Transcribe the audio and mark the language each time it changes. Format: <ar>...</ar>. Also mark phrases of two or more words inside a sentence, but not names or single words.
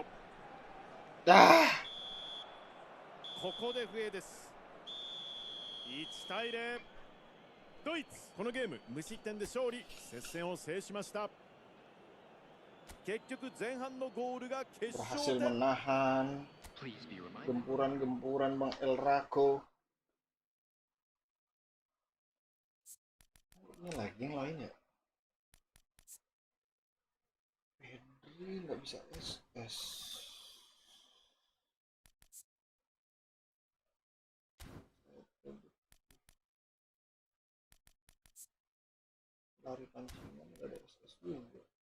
<ja>Ah. ここで笛です。1対0。ドイツこのゲーム無失点で勝利。接戦を制しました。結局前半のゴールが決勝</ja> <id>Berhasil</id> <ja>点。</ja> <id>menahan gempuran-gempuran Bang El Raco. Ini lagi yang lain ya. Pedri nggak bisa SS. Lari pancingan nggak ada SS juga.</id>